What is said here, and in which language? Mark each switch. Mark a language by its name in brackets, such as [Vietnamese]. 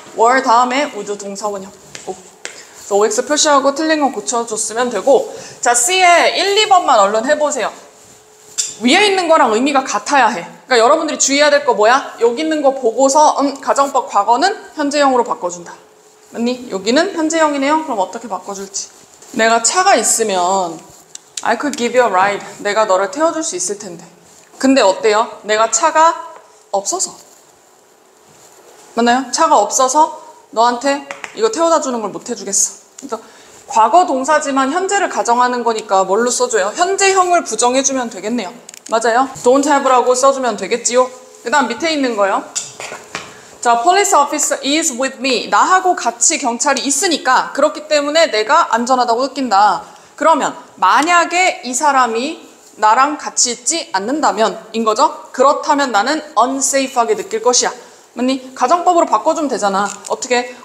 [Korean] were 다음에 would 동사원형. 그래서 OX 표시하고 틀린 건 고쳐줬으면 되고 자, C에 1, 2번만 얼른 해보세요. 위에 있는 거랑 의미가 같아야 해. 그러니까 여러분들이 주의해야 될 거 뭐야? 여기 있는 거 보고서 가정법 과거는 현재형으로 바꿔준다. 맞니? 여기는 현재형이네요. 그럼 어떻게 바꿔줄지. 내가 차가 있으면 [English] I could give you a ride. [Korean] 내가 너를 태워줄 수 있을 텐데. 근데 어때요? 내가 차가 없어서. 맞나요? 차가 없어서 너한테 이거 태워다 주는 걸 못 해주겠어. 그러니까 과거 동사지만 현재를 가정하는 거니까 뭘로 써줘요? 현재형을 부정해주면 되겠네요. 맞아요? [English] don't have [Korean] 라고 써주면 되겠지요? 그 다음 밑에 있는 거요. [English] 자, police officer is with me. [Korean] 나하고 같이 경찰이 있으니까 그렇기 때문에 내가 안전하다고 느낀다. 그러면 만약에 이 사람이 나랑 같이 있지 않는다면 인 거죠? 그렇다면 나는 unsafe하게 느낄 것이야. 맞니? 가정법으로 바꿔주면 되잖아. 어떻게?